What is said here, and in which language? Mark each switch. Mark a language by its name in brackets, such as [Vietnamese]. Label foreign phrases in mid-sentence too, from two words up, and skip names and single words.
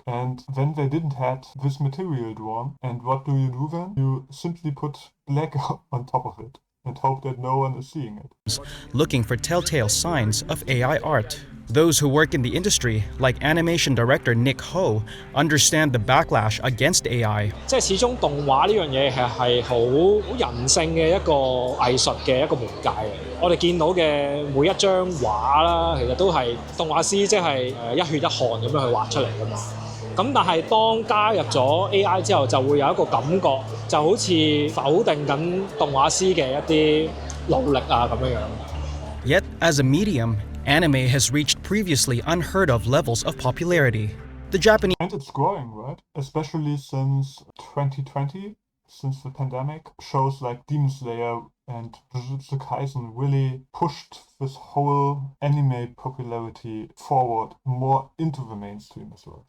[English] And then they didn't have this material drawn. And what do you do then? You simply put black on top of it and hope that no one is seeing it. Looking for telltale signs of AI art. Those who work in the industry, like animation director Nick Ho, understand the backlash against AI. [Cantonese] 即係始終動畫呢樣嘢係好人性嘅一個藝術嘅一個媒介嚟。我哋見到嘅每一張畫啦，其實都係動畫師即係一血一汗咁樣去畫出嚟㗎嘛。咁但係當加入咗 AI 之後，就會有一個感覺，就好似否定緊動畫師嘅一啲努力啊咁樣樣。 [English] Yet, as a medium, anime has reached previously unheard of levels of popularity. The Japanese And it's growing, right? Especially since 2020, since the pandemic. Shows like Demon Slayer and Jujutsu Kaisen really pushed this whole anime popularity forward more into the mainstream as well.